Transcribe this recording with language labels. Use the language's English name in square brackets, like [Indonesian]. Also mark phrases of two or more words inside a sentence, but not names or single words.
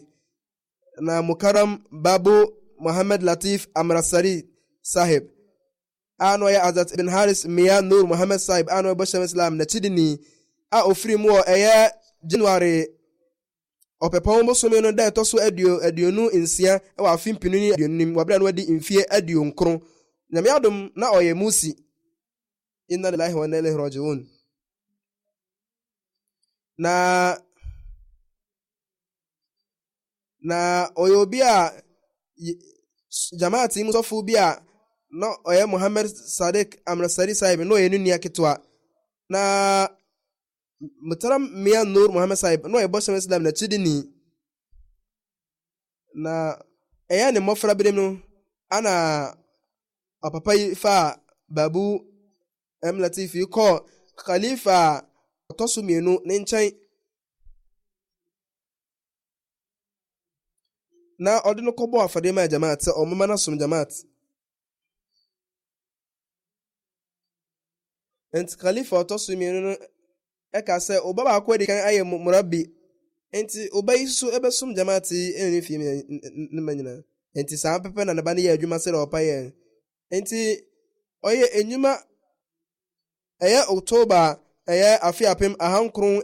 [Akan] na Mukarram Babu Muhammad Latif Amrasari Sahib ano yɛ Azat ibn Haris Mia Nur Muhammad Sahib ano bɔhyɛm Islam na kyidini a ofiri mu wɔ ɛyɛ January ɔpɛpɔn bosome no da ɛtɔ so aduonu nsia ɛwɔ afe mpinu ne aduonum wabere no wadi mfie aduonkron nyame adom na ɔyɛ musi [Arabic] إنا لله وإنا إليه راجعون [Akan] na ɔyɛ obi a jamaati mu sɔfo bi a na ɔyɛ Muhammad Sadiq Amrasari Sahib na ɔyɛ ne nua ketewa na Mutarram Mia Nur Muhammad Sahib na ɔyɛ bɔhyɛm Islam na kyidini na ɛyɛ ne mmɔfra bere no ana ɔpapa yi fa Babu Latif yi kɔ Khalifa ɔtɔ so mmienu ne nkyɛn na ɔde no kɔbɔ afɔdeɛ ma jamaat sɛ ɔmoma no som jamaat nti Khalifa ɔtɔ so mmienu no ɛka sɛ ɔba baako adi kan ayɛ murabi nti ɔba yi so ɛbɛsom jamaat yi ɛne fie ne ma nyinaa nti saa pɛpɛ na ne ba no yɛ adwuma sɛ ɔpa yɛ nti ɔyɛ enyuma ɛyɛ October ɛyɛ afe apem ahankron